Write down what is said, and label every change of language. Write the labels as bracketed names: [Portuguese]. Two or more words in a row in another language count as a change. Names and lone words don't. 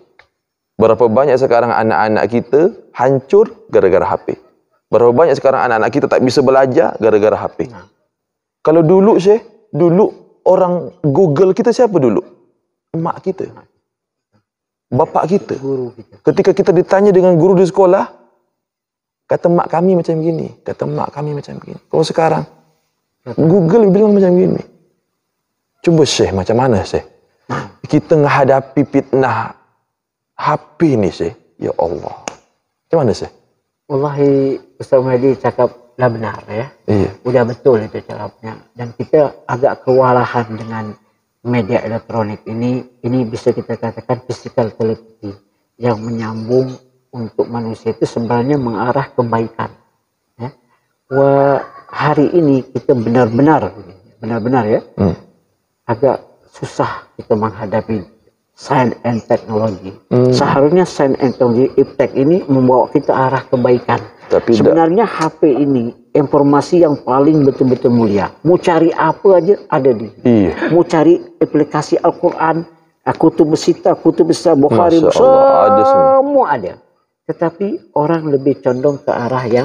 [Malay] Berapa banyak sekarang anak-anak kita hancur gara-gara HP. Berapa banyak sekarang anak-anak kita tak bisa belajar gara-gara HP. Kalau dulu Syekh, dulu orang Google kita siapa dulu? Mak kita. Bapak kita. Guru kita. Ketika kita ditanya dengan guru di sekolah, kata mak kami macam gini, kata mak kami macam gini. Kalau sekarang, Google bilang macam gini. Cuba Syekh, macam mana Syekh? Kita menghadapi fitnah HP ni Syekh. Ya Allah. Macam mana Syekh? Wallahi, Ustaz Mahdi cakaplah benar ya. Iya. Udah betul itu cakapnya. Dan kita agak kewalahan dengan media elektronik ini bisa kita katakan [English] physical telepathy [Malay] yang menyambung untuk manusia itu sebenarnya mengarah kebaikan. Ya. Wah, hari ini kita benar-benar ya, agak susah kita menghadapi [English] science and technology. [Malay] Seharusnya [English] science and technology impact [Malay] ini membawa kita arah kebaikan. Tapi sebenarnya HP ini informasi yang paling betul-betul mulia. Mau cari apa aja ada di. Iya. Mau cari aplikasi Al-Quran, kutub sita, kutub besar, Bukhari, semua ada. Tetapi orang lebih condong ke arah yang